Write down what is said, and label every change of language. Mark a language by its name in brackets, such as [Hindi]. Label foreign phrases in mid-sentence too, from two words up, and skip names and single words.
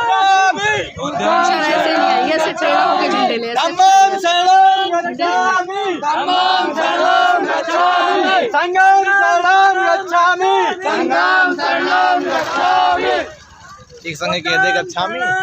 [Pali] धम्मं शरणं गच्छामि। संघं शरणं गच्छामि संघं शरणं गच्छामि संघं शरणं गच्छामि [Hindi] एक संग कह दे गच्छामि